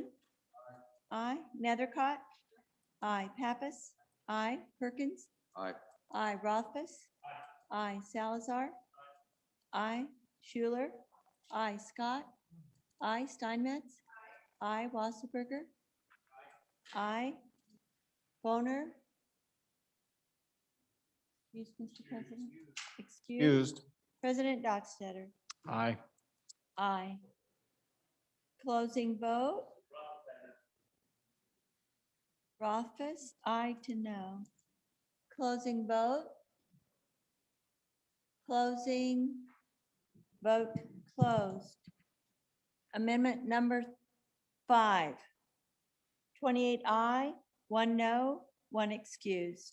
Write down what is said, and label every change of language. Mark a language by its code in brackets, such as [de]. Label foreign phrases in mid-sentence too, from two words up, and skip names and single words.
[en] Aye. Nethercott? Aye. Pappas? Aye. Perkins? Aye. Aye. Rothbus? Aye. Salazar? Aye. Schuler? Aye. Scott? Aye. Steinmetz? Aye. Wasserberger? Aye. Boner? Excuse, Mr. President. Excuse. Excused. President Dockstader? Aye. Aye. Closing vote? Rothfuss, aye to no. Closing vote? Closing vote closed. Amendment number 5. 28 aye, 1 no, 1 excused.